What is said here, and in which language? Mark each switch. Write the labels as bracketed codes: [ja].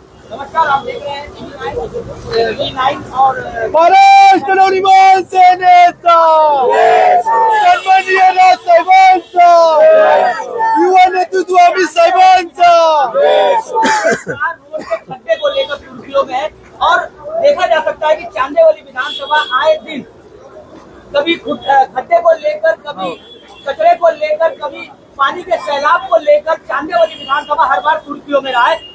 [hi] नमस्कार, आप देख रहे हैं TV9 और [mr] महाराष्ट्र नवनिर्माण सेनेचा सन्माननीय राजसाहेबांचा, युवा नेतृत्व आम्ही साहेबांचा [hi] रोड के खड्डे को लेकर सुर्खियों में है. और देखा जा सकता है कि चांदेवाली विधानसभा आए दिन कभी खड्डे को लेकर, कभी कचरे को लेकर, कभी पानी के सैलाब को लेकर चांदेवाली विधानसभा हर बार सुर्खियों में रहा है.